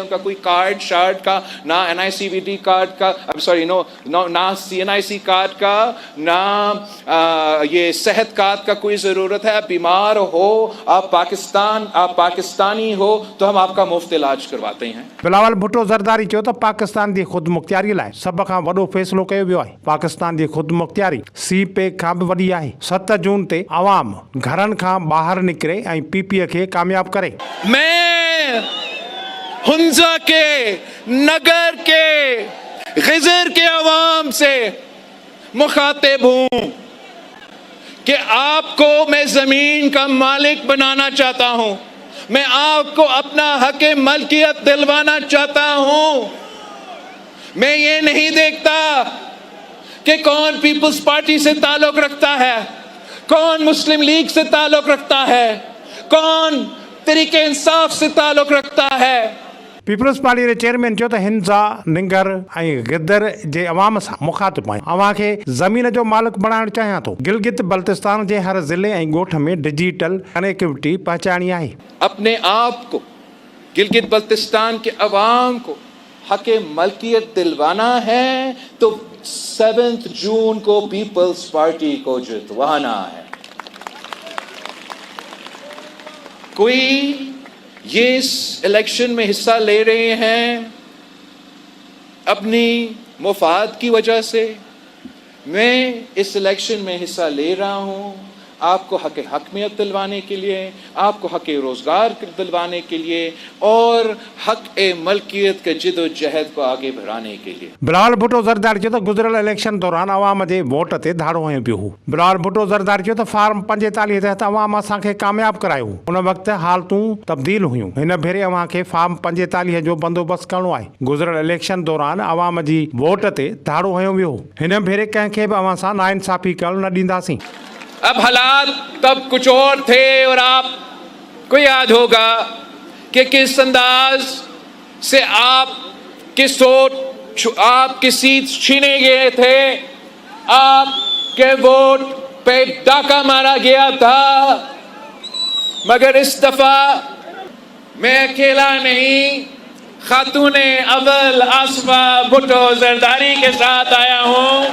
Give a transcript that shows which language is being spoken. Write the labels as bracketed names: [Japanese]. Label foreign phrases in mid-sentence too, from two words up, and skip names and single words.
[Urdu] ان کا کوئی کارڈ شارڈ کا نہ NICVD کارڈ کا، نہ CNIC کارڈ کا، نہ یہ صحت کارڈ کا کوئی ضرورت ہے. آپ بیمار ہو، آپ پاکستانی ہو، تو ہم آپ کا مفت علاج کرواتے ہیں. [Sindhi] बिलावल भुट्टो ज़रदारी चयो त पाकिस्तान जी ख़ुदि मुख्तियारी लाइ सभ खां वॾो फ़ैसिलो कयो वियो आहे। पाकिस्तान जी ख़ुदि मुख्तियारी CPEC खां बि वॾी आहे। 7 जून ते अवाम घरनि खां ॿाहिरि निकिरे ऐं PPA खे कामयाब करे। [Urdu] میں ہنزہ کے، نگر کے، گزر کے عوام سے مخاطب ہوں کہ آپ کو میں زمین کا مالک بنانا چاہتا ہوں. میں آپ کو اپنا حق ملکیت دلوانا چاہتا ہوں. میں یہ نہیں دیکھتا کہ کون پیپلز پارٹی سے تعلق رکھتا ہے، کون مسلم لیگ سے تعلق رکھتا ہے، کون تحریک انصاف سے تعلق رکھتا ہے. [Sindhi] पीपल्स पार्टी जे चेयरमैन चयो त हिंसा, निंगर ऐं गिदर जे अवाम सां मुखातिब आहियां। अवां खे ज़मीन जो मालिक बणाइणु चाहियां थो। गिलगित बल्तिस्तान जे हर ज़िले ऐं ॻोठ में डिजिटल कनेक्टिविटी पहुचाइणी आहे। [Urdu] اپنے آپ کو، گلگت بلتستان کے عوام کو حق ملکیت دلوانا ہے تو 7 جون کو پیپلز پارٹی کو جتوانا ہے. کوئی یہ اس الیکشن میں حصہ لے رہے ہیں اپنی مفاد کی وجہ سے. میں اس الیکشن میں حصہ لے رہا ہوں آپ کو حاکمیت دلوانے کے لیے، آپ کو حق روزگار دلوانے کے لیے اور حق ملکیت کے جدوجہد کو آگے بڑھانے کے لیے. [Sindhi] बिलावल भुट्टो ज़रदारी चयो त गुज़िरियल इलेक्शन दौरान अवाम जे वोट ते धाड़ो हयो पियो हो। बिलावल भुट्टो ज़रदारी चयो त फार्म 45 तहत अवाम असांखे कामयाब करायो। उन वक़्तु हालतूं तब्दील हुयूं। हिन भेरे अवां खे फार्म 45 जो बंदोबस्त करणो आहे। गुज़िरियल इलेक्शन दौरान अवाम जी वोट ते धाड़ो हयो वियो। हिन भेरे कंहिंखे बि अवां सां नाइंसाफ़ी करणु न ॾींदासीं। [Urdu] اب حالات تب کچھ اور تھے اور آپ کو یاد ہوگا کہ کس انداز سے آپ کس آپ کی سیٹ چھینے گئے تھے، آپ کے ووٹ پہ ڈاکا مارا گیا تھا، مگر اس دفعہ میں اکیلا نہیں، خاتون اول آصفہ بھٹو زرداری کے ساتھ آیا ہوں.